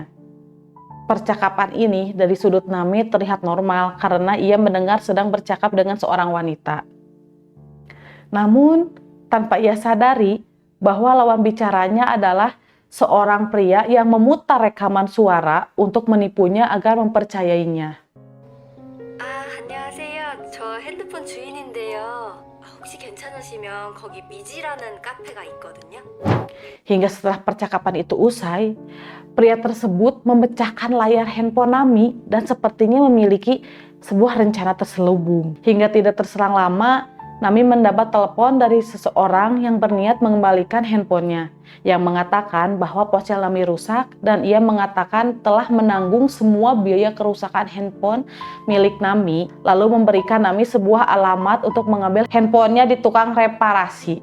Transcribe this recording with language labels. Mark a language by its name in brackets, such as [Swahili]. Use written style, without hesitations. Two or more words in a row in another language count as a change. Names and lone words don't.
[Indonesian] Percakapan ini dari sudut Nami terlihat normal karena ia mendengar sedang bercakap dengan seorang wanita. Namun, tanpa ia sadari bahwa lawan bicaranya adalah seorang pria yang memutar rekaman suara untuk menipunya agar mempercayainya. [Korean] 안녕하세요. 저 핸드폰 주인인데요. 혹시 괜찮으시면 거기 미지라는 카페가 있거든요. [Indonesian] Hingga setelah percakapan itu usai, pria tersebut memecahkan layar handphone Nami dan sepertinya memiliki sebuah rencana terselubung. Hingga tidak terselang lama, Nami mendapat telepon dari seseorang yang berniat mengembalikan handphonenya, yang mengatakan bahwa ponsel Nami rusak dan ia mengatakan telah menanggung semua biaya kerusakan handphone milik Nami, lalu memberikan Nami sebuah alamat untuk mengambil handphonenya di tukang reparasi.